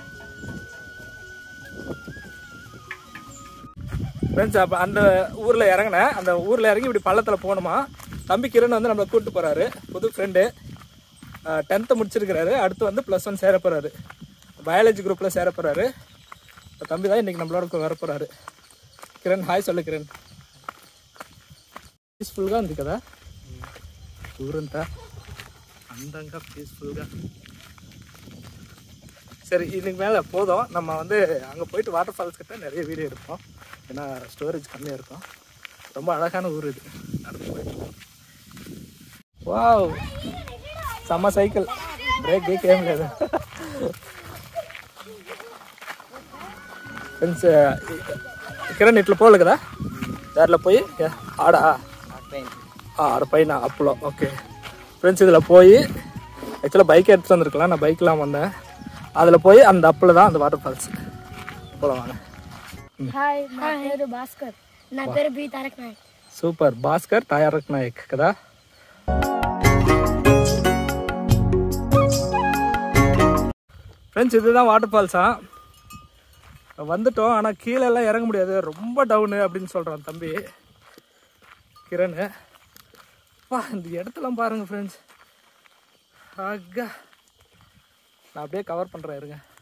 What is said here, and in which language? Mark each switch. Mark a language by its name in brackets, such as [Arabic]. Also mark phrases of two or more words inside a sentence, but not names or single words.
[Tamil] ஃப்ரெண்ட்ஸ், அப்போ அந்த ஊரில் இறங்கினேன். அந்த ஊரில் இறங்கி இப்படி பள்ளத்தில் போகணுமா. தம்பி கிரண் வந்து நம்மளை கூப்பிட்டு போகிறாரு. புது ஃப்ரெண்டு, 10th முடிச்சிருக்கிறாரு. அடுத்து வந்து +1 சேர போகிறாரு. பயாலஜி குரூப்பில் சேர போகிறாரு. தம்பி தான் இன்றைக்கி நம்மளோட வர போகிறாரு. కిరణ్ హాయ్ சொல்லு కిరణ్. [Telugu] పీస్ఫుల్గా ఉంది కదా ఊరంతా, అందంగా పీస్ఫుల్గా. [Tamil] சரி, இதுக்கு மேலே போதும். நம்ம வந்து அங்கே போயிட்டு [English] water falls [Tamil] கிட்ட நிறைய வீடியோ எடுப்போம். ஏன்னா ஸ்டோரேஜ் கம்மியாக இருக்கும். ரொம்ப அழகான ஊர் இது. நடந்து போயிட்டு வாவ், செம்ம சைக்கிள், பிரேக் கேம் [Telugu] లేదు ఫ్రెండ్స్. కిరణ్ ఇట్లా పోవాలి కదా దారిలో పోయి ఆడపైన అప్పులో. [English] okay friends, [Tamil] இதில் போய் ஆக்சுவலாக பைக் எடுத்துகிட்டு வந்துருக்கலாம், நான் பைக்கெலாம் வந்தேன். அதில் போய் அந்த அப்பில் தான் அந்த [English] water falls [Tamil] போகலாம் வாங்க. [Telugu] హాయ్ నా పేరు భాస్కర్, నా పేరు బి తారక్ నాయక్. సూపర్, భాస్కర్ తారక్ నాయక్ కదా. [Tamil] ஃப்ரெண்ட்ஸ், இதுதான் [English] water falls. [Tamil] வந்துட்டோம், ஆனால் கீழே எல்லாம் இறங்க முடியாது, ரொம்ப டவுனு அப்படின்னு சொல்கிறான் தம்பி கிரண். வா, இந்த இடத்துலாம் பாருங்கள் ஃப்ரெண்ட்ஸ். ஆகா, நான் அப்படியே கவர் பண்ணுறேன் இருங்க.